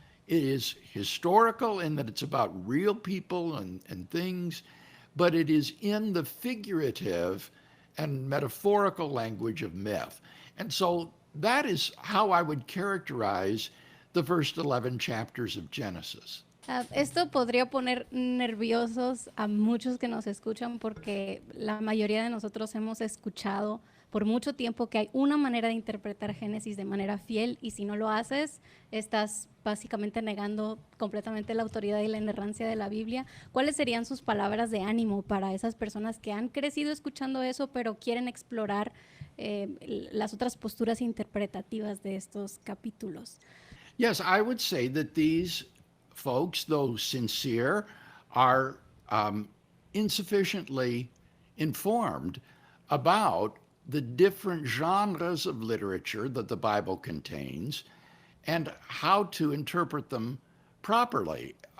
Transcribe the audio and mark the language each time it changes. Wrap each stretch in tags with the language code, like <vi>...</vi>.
<en>It is historical in that it's about real people and things, but it is in the figurative and metaphorical language of myth. And so that is how I would characterize the first 11 chapters of Genesis.</en> <es>Esto podría poner nerviosos a muchos que nos escuchan porque la mayoría de nosotros hemos escuchado por mucho tiempo que hay una manera de interpretar Génesis de manera fiel y si no lo haces, estás básicamente negando completamente la autoridad y la inerrancia de la Biblia. ¿Cuáles serían sus palabras de ánimo para esas personas que han crecido escuchando eso, pero quieren explorar las otras posturas interpretativas de estos capítulos?</es> <en>Yes, I would say that these folks, though sincere, are insufficiently informed about the different genres of literature that the Bible contains and how to interpret them properly.</en>